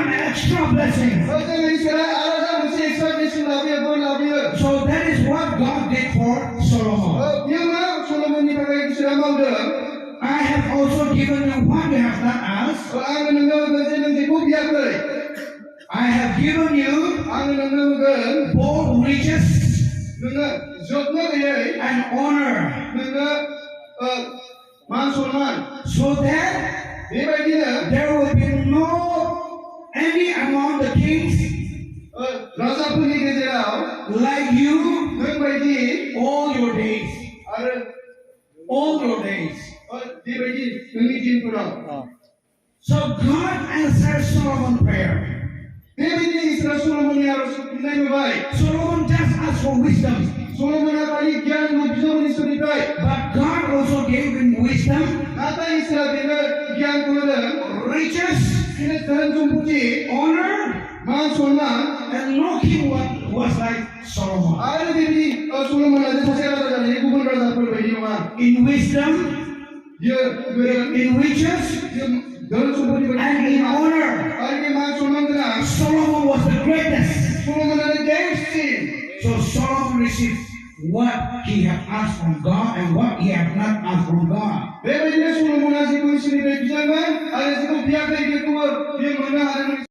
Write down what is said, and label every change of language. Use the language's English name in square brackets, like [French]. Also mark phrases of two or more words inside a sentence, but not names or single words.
[English] extra blessing. [Bodo] जों इसोरा आलादा मोनसे [English] extra blessing [Bodo] लाबोयो बोर लाबोयो [English] So that is what God did for Solomon. [Bodo] बियो मा सल'मननि थाखाय इसोरा मावदों [English] I have also given you what you have not asked. [Bodo] आङो नोंनो होगोन जे नों जेखौ बियाखै [English] I have given you [Bodo] आङो नोंनो होगोन [English] both riches [Bodo] नोङो जोबनो गैयै [English] and honor, [Bodo] नोङो मान सन्मान [English] so that [Bodo] बेबायदिनो [English] there will be no any among the kings [Bodo] राजाफोरनि गेजेराव [English] like you [Bodo] नों बायदि [English] all your days. [Bodo] आरो [English] All your days. [Bodo] बेबायदि नोंनि दिनफोराव [English] So God answered Solomon's prayer. [Bodo] बेबायदि इसोरा सल'मननि आर'जखौ फिननाय होबाय [English] Solomon just asked for wisdom, [Bodo] सल'मना खालि गियानल' बिदोंमोन इसोरनिफ्राय [English] but God also gave him wisdom, [Bodo] नाथाय इसोरा बेनो गियानखौ होदों [English] riches, [Bodo] बिनो धोन सम्पति [English] honor, [Bodo] मान सन्मान [English] and no king was like Solomon. [Bodo] आरो बेबायदि सल'मना जे सासे राजा जानाय गुबुन राजाफोर बायदि नङा [English] In wisdom, [Bodo] बियो गोरों [English] in riches, [Bodo] बियो धोन सम्पति [English] and in honor, [Bodo] आरो बे मान सन्मान गोनां [English] Solomon was the greatest. [Bodo] सल'मनानो देरसिन [English] So Solomon received what he had asked from God and what he had not asked from God. [Bodo] बेबायदिनो सल'मना जेखौ इसोरनिफ्राय बिदोंमोन आरो जेखौ बियाखै बेखौबो बियो मोननो हादोंमोन